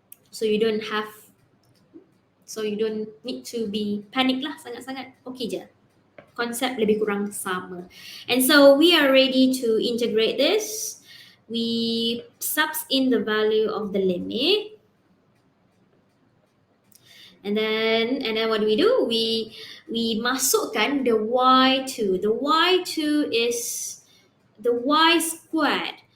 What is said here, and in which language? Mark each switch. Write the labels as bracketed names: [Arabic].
[English] So you don't need to be panic [Malay] lah sangat-sangat. [English] Okay je. [Malay] Konsep lebih kurang sama. [English] And so we are ready to integrate this. We subs in the value of the limit. And then what do? We masukkan the y2. The y2 is the y squared.